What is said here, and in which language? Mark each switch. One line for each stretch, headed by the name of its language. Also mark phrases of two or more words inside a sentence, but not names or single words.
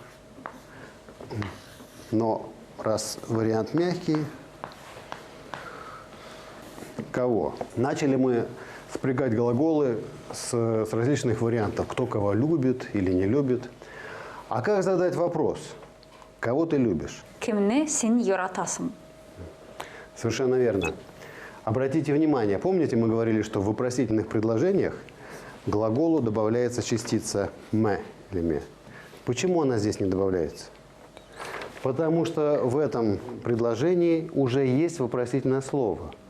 Russian: Но раз вариант мягкий, кого? Начали мы спрягать глаголы с различных вариантов. Кто кого любит или не любит. А как задать вопрос? Кого ты любишь?
Tatar: Кемне син йоратасым.
Russian: Совершенно верно. Обратите внимание, помните, мы говорили, что в вопросительных предложениях к глаголу добавляется частица «ме» или «ме». Почему она здесь не добавляется? Потому что в этом предложении уже есть вопросительное слово.